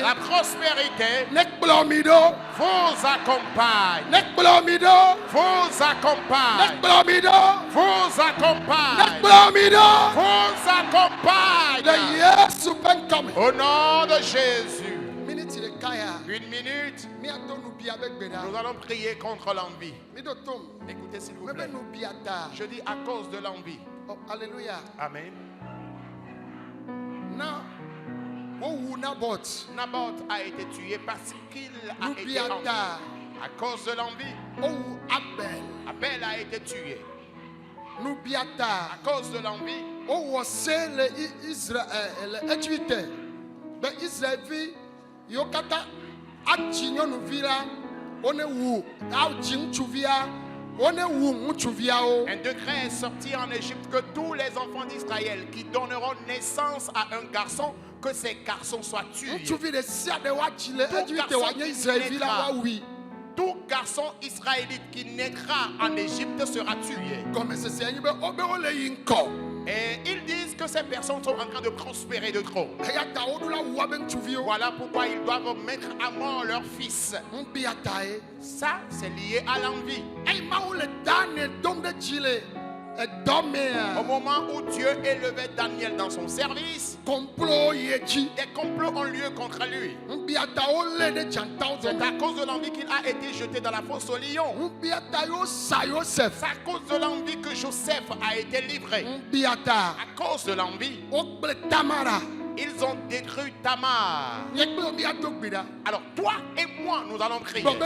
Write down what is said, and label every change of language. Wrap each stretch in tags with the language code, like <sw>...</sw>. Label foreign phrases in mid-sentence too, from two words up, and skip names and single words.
<fr>la prospérité</fr> <ee>ne kplɔ mi ɖo</ee> <fr>vous accompagnent.</fr> <ee>ne kplɔ mi ɖo</ee> <fr>Vous</fr> <ee>ne</ee> <fr>accompagnent.</fr> <ee>kplɔ mi ɖo</ee> <fr>Vous</fr> <ee>ne</ee> <fr>accompagnent.</fr> <ee>kplɔ mi ɖo</ee> <fr>Vous accompagnent.</fr> <ee>le Yesu ƒe ŋkɔ me</ee> <fr>Au nom de Jésus.</fr> <ee>miniti ɖeka ya</ee> <fr>Une minute,</fr> <ee>míato nubia be gbe</ee> <fr>nous</fr> <ee>ɖa</ee> <fr>allons prier contre l'envie.</fr> <ee>mi ɖo tom</ee> <fr>Écoutez s'il vous</fr> <ee>mebe</ee> <fr>plaît.</fr> <ee>nubia ta</ee> <fr>Je dis à cause de l'envie. oh, alléluia Amen.</fr> <ee>na wowu Nabot</ee> <fr>Naboth a été tué parce qu'il a été</fr> <ee>nubia</ee> <fr>envié.</fr> <ee>ta</ee> <fr>À cause de l'envie,</fr> <ee>wowu Abel</ee> <fr>Abel a été tué.</fr> <ee>nubia ta</ee> <fr>À cause de l'envie,</fr> <ee>wowɔ se le Israel le Égypte be Israelvi yiwo katã adzi nyɔnuvi la wone wu adzi ŋutsuvia wone wu ŋutsuviawo</ee> <fr>un décret est sorti en Égypte que tous les enfants d'Israël qui donneront naissance à un garçon, que ces garçons soient tués.</fr> <ee>ŋutsuvi ɖe sia ɖe woadzi le Tout Égypte</ee> <fr>garçon</fr> <ee>wòanye</ee> <fr>qui</fr> <ee>Israelvi la</ee> <fr>naîtra.</fr> <ee>woawui</ee> <fr>Tout garçon israélite qui naîtra en Égypte sera tué.</fr> <ee>gɔmesese nye be wobe wole yi ŋkɔ</ee> <fr>Et ils disent que ces personnes sont en train de prospérer de trop.</fr> <ee>eya ta woɖo la wua be ŋutsuviwo</ee> <fr>Voilà pourquoi ils doivent mettre à mort leurs fils.</fr> <ee>ŋubia ta ye</ee> <fr>Ça, c'est lié à l'envie.</fr> <ee>eye mawu le Daniel dom ɖe dzi le edɔ</ee> <fr>Au</fr> <ee>mea</ee> <fr>moment où Dieu élevait Daniel dans son service,</fr> <ee>komplowo yi dzi</ee> <fr>des complots ont lieu contre lui.</fr> <ee>ŋubia ta wolé ɖe dzatawo</ee> <fr>C'est</fr> <ee>dome</ee> <fr>à cause de l'envie qu'il a été jeté dans la fosse au lion.</fr> <ee>ŋubia ta yo sa Yosef</ee> <fr>C'est à cause de l'envie que Joseph a été livré.</fr> <ee>ŋubia ta</ee> <fr>À cause de l'envie,</fr> <ee>wogble Tamara</ee> <fr>Ils ont détruit Tamar. Alors toi et moi, nous allons prier.</fr>